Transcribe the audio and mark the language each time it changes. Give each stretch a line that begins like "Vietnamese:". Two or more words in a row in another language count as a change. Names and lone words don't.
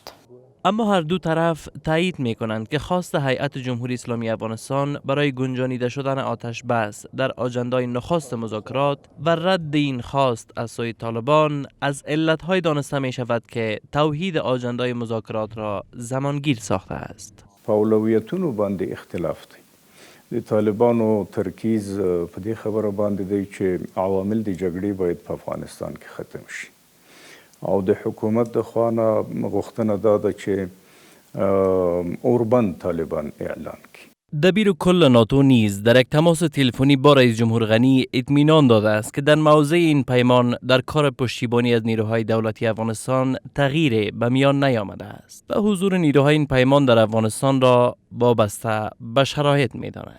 Persian: اما هر دو طرف تایید می‌کنند که خواست هیئت جمهوری اسلامی افغانستان برای گنجانیده شدن آتش بس در آجندای نخست مذاکرات و رد این خواست از سوی طالبان از علت‌های دانسته می‌شود که توحید آجندای مذاکرات را زمانگیر ساخته است.
Pashto: په اولویتونو باندې اختلاف دی. د طالبانو ترکیز په دې خبره باندې دی چې عوامل د جګړې باید په افغانستان کې ختم شي. او د حکومت د خوا غوښتنه دا ده چې اوربند طالبان اعلان کړي.
Persian: دبیر کل ناتو نیز در یک تماس تلفنی با رئیس جمهور غنی اطمینان داده است که در موضع این پیمان در کار پشتیبانی از نیروهای دولتی افغانستان تغییری به میان نیامده است و حضور نیروهای این پیمان در افغانستان را وابسته به شرایط می‌داند.